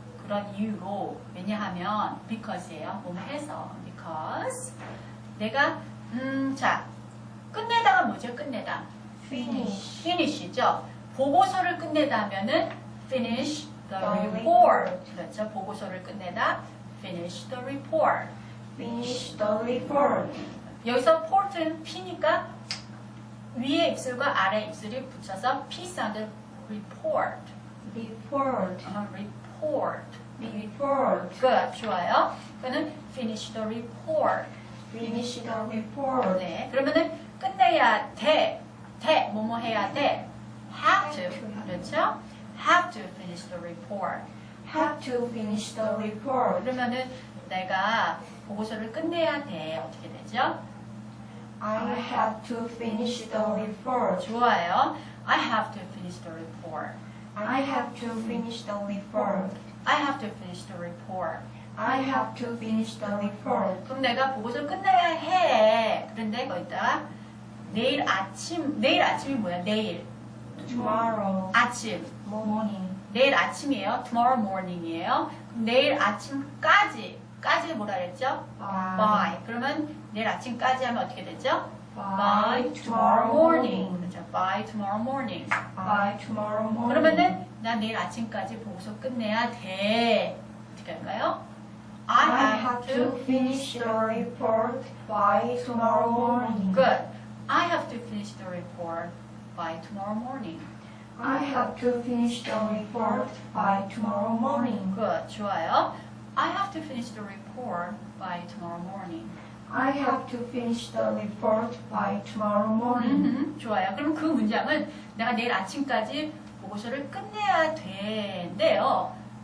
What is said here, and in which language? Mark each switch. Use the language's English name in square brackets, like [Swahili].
[Korean] 그런 이유로 왜냐하면 because예요. 뭐뭐 해서 because 내가 자 끝내다가 뭐죠? 끝내다 [English] Finish. [Korean] finish죠. 보고서를 끝내다 하면은 [English] finish the The report. report. [Korean] 그렇죠. 보고서를 끝내다 [English] finish the report. Finish the report. [Korean] 여기서 port는 P니까 위에 입술과 아래 입술이 붙여서 P 사운드 report. [English] Report. report. Report. Good. [Korean] 좋아요. 그거는 [English] finish the report. Finish the report. [Korean] 네. 그러면은 끝내야 돼. 뭐뭐 해야 돼. have to. 그렇죠? [English] have to finish the report. Have to finish the report. [Korean] 그러면은 내가 보고서를 끝내야 돼. 어떻게 되죠? [English] I have to finish the report. [Korean] 좋아요. [English] I have to finish the report. I have to finish the report. I have to finish the report. I have to finish the report. [Korean] 그럼 내가 보고서를 끝내야 해. 그런데 거기다가 내일 아침이 뭐야? 내일 [English] Tomorrow [Korean] 아침. [English] morning. [Korean] 내일 아침이에요. [English] Tomorrow morning [Korean] 이에요. 내일 아침까지 뭐라 그랬죠? [English] by. [Korean] 그러면 내일 아침까지 하면 어떻게 되죠? [English] By tomorrow morning. [Korean] 그렇죠. [English] by tomorrow morning. By tomorrow morning. [Korean] 그러면은 나 내일 아침까지 보고서 끝내야 돼. 어떻게 할까요? [English] I have to finish the report by tomorrow morning. Good. I have to finish the report by tomorrow morning. I have to finish the report by tomorrow morning. Good. [Korean] 좋아요. [English] I have to finish the report by tomorrow morning. I have to finish the report by tomorrow morning. [Korean] 좋아요. 그럼 그 문장은 내가 내일 아침까지 보고서를 끝내야 된대요.